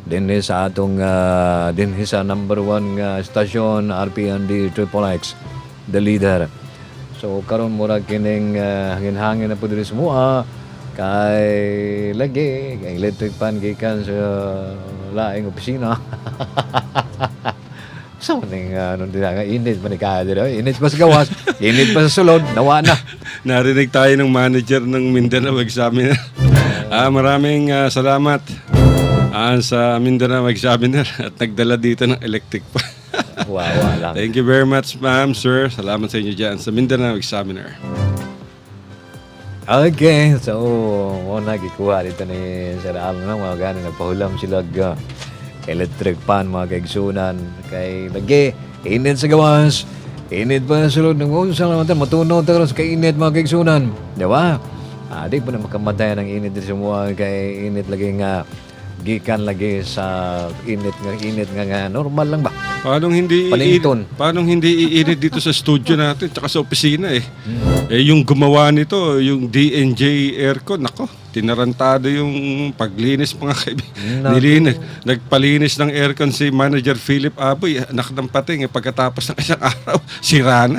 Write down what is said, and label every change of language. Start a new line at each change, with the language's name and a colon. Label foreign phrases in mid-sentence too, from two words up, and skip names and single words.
Cebuano: din sa atong din sa number 1 stasyon RPND Triple X,
English: the leader.
Cebuano: So karon mura kining hangin-hangin na pud diri semua kay lagi kay electric fan gikan sa laing opisina. So, nung init pa ni kaya dito. Init pa sa gawas, init pa sa sulod, nawa na.
Filipino: Narinig tayo ng manager ng Mindanao Examiner. Maraming salamat sa Mindanao Examiner at nagdala dito ng electric pa.
Cebuano: Wawa lang.
English: Thank you very much, ma'am, sir.
Filipino: Salamat sa inyo dyan sa Mindanao Examiner.
Cebuano: Okay, so, muna gikuha dito ni Sir Alan na mga gano'n. Nagpahulam sila electric fan, mga kaigsunan. Kay lagi, init sa gawas, init pa sa sulod.
Filipino: Sa naman matunaw tayo sa kainit, mga kaigsunan. Di ba? Di pa na makamatay ng init din semua.
Cebuano: Kay init lagi nga, gikan lagi sa init nga normal lang ba?
Filipino: Paano hindi iinit dito sa studio natin tsaka sa opisina eh. Yung gumawa nito, yung DNJ aircon, nako, tinarantado yung paglinis mga kaibigan. Nagpalinis ng aircon si Manager Philip Aboy, anak ng pating, pagkatapos ng isang araw, sira na.